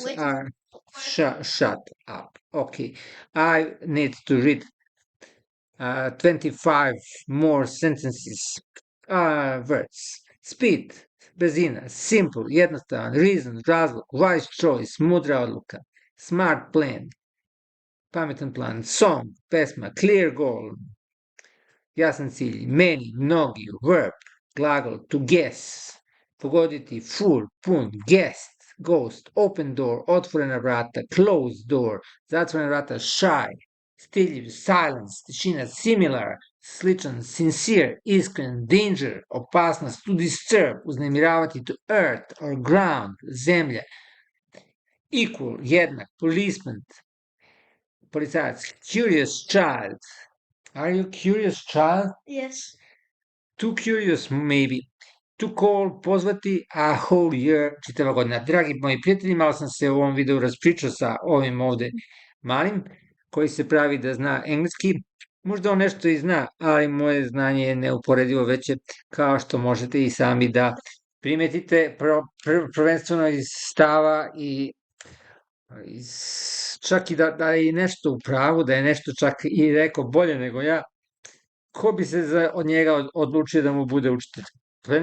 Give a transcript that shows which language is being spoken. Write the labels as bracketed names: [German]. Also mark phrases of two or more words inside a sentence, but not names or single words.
[English] with are shut up. Okay, I need to read 25 more sentences. Words. Speed. Brzina. Simple. Jednostavan. Reason. Razlog. Wise choice. [Serbian] Mudra odluka. [English] Smart plan. [Serbian] Pametan plan. Song. Pesma. [English] Clear goal. [Serbian] Jasan cilj. Many. Mnogi. Verb. Glagol. [English] To guess. Pogoditi. Full. Pun. Guest. ghost, open door, [Serbian] otvorena vrata, [English] closed door, [Serbian] zatvorena vrata, shy, stidljiv, silence, tišina, similar, sličan, sincere, iskren, danger, opasnost, [English] to disturb, uznemiravati, to earth or ground, zemlja, equal, jednak, policeman, policajac, curious child. Are you curious child? Yes. Too curious, maybe. To call, pozvati, a whole year, [Serbian] čitava godina. Dragi moji prijatelji, malo sam se u ovom videu raspričao sa ovim ovde malim, koji se pravi da zna engleski. Možda on nešto i zna, ali moje znanje je neuporedivo veće, kao što možete i sami da primetite, prvenstveno iz stava i čak i da je nešto u pravu, da je nešto čak i rekao bolje nego ja, ko bi se od njega odlučio da mu bude učitelj?